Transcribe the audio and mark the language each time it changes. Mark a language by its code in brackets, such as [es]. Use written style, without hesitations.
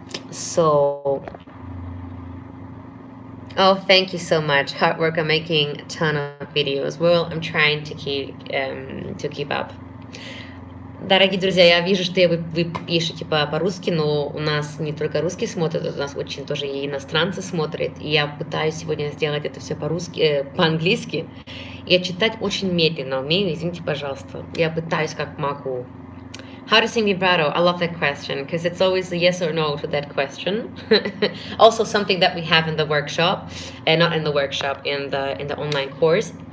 [en] So, oh, thank you so much. Hard work on making a ton of videos. Well, I'm trying to keep up. [ru] Дорогие друзья, я вижу, что вы пишете по-русски, но у нас не только русские смотрят, у нас очень тоже и иностранцы смотрят. И я пытаюсь сегодня сделать это все по-русски, по-английски. Я читать очень медленно умею, извините, пожалуйста. Я пытаюсь как могу. [en] How to sing vibrato? I love that question because it's always a yes or no to that question. Also something that we have in the workshop, and not in the workshop, in the online course.